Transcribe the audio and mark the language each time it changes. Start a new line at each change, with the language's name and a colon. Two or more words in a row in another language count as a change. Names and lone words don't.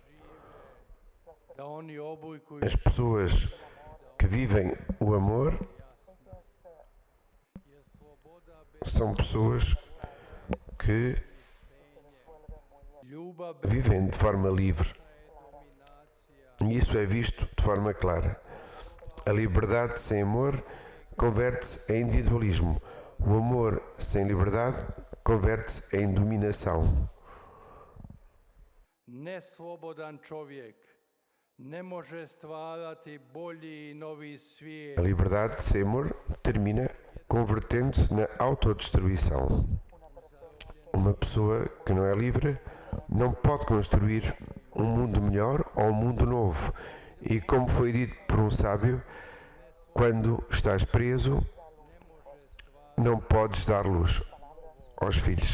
Portuguese: As pessoas que vivem o amor são pessoas que vivem de forma livre. E isso é visto de forma clara. A liberdade sem amor converte-se em individualismo. O amor sem liberdade converte-se em dominação.
Croatian: Neslobodan čovjek ne može stvarati bolji i novi svijet.
Portuguese: A liberdade sem amor termina convertendo-se na autodestruição. Uma pessoa que não é livre não pode construir um mundo melhor ou um mundo novo. E como foi dito por um sábio, quando estás preso, não podes dar luz aos filhos.